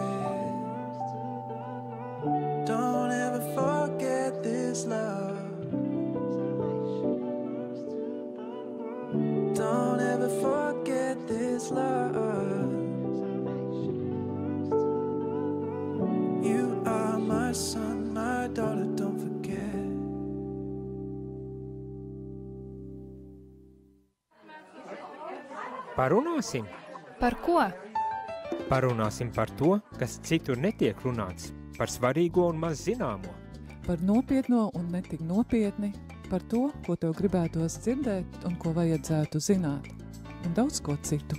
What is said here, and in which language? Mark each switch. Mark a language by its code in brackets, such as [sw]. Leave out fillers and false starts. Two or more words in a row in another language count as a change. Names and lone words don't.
[en] Don't ever forget this love. Don't ever forget this love. You are my son, my daughter, don't forget. [lv] Parunāsim? Par ko? Parunāsim par to, kas citur netiek runāts, par svarīgo un maz zināmo. Par nopietno un netik nopietni, par to, ko tev gribētos dzirdēt un ko vajadzētu zināt, un daudz ko citu.